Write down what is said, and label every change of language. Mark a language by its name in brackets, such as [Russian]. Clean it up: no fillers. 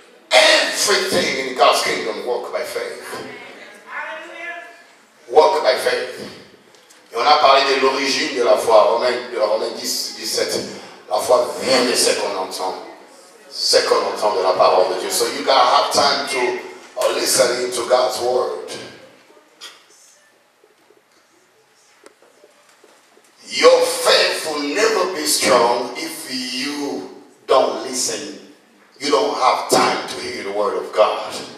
[English] everything in God's kingdom work by faith. Walk by faith. [French] Et on a parlé de l'origine de la foi, Romains 10, 17. La foi vient de ce qu'on entend. Ce qu'on entend de la parole de Dieu. [English] So you gotta have time to listen to God's word. Your faith will never be strong if you don't listen. You don't have time to hear the word of God.